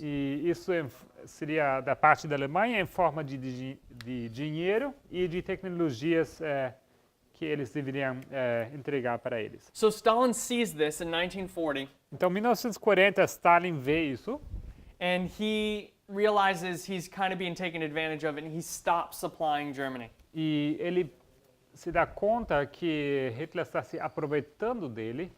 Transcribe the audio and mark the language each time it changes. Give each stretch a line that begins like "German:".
Portuguese: E isso seria da parte da Alemanha em forma de dinheiro e de tecnologias que eles deveriam entregar para eles.
English: So Stalin sees this in 1940,
Portuguese: Então, em 1940, Stalin vê isso
English: and he realizes he's kind of being taken advantage of, and he stops supplying Germany.
Portuguese: e ele se dá conta que Hitler está se aproveitando dele.